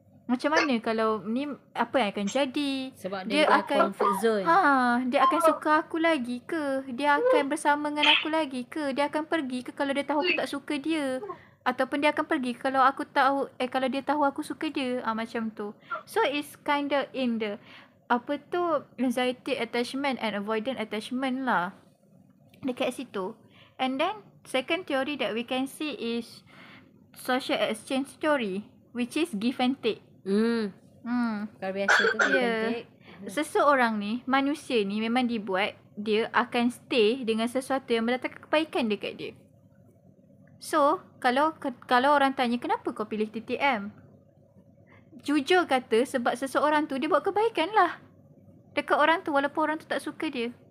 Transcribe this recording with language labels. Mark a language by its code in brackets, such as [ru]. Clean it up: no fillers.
[ms] Macam mana kalau ni, apa yang akan jadi? Sebab dia akan comfort zone. Dia akan suka aku lagi ke? Dia akan bersama dengan aku lagi ke? Dia akan pergi ke kalau dia tahu aku tak suka dia? Ataupun dia akan pergi kalau aku tahu kalau dia tahu aku suka dia? Macam tu. [en] So it's kinda in the anxiety attachment and avoidant attachment lah. [ms] Dekat situ. [en] And then second theory that we can see is social exchange theory, which is give and take. [ms] Kalau biasa tu [en] give and take. [ms] Seseorang ni, manusia ni memang dibuat dia akan stay dengan sesuatu yang mendatangkan kebaikan dekat dia. So, kalau orang tanya kenapa kau pilih TTM? Jujur kata sebab seseorang tu dia buat kebaikan lah dekat orang tu walaupun orang tu tak suka dia.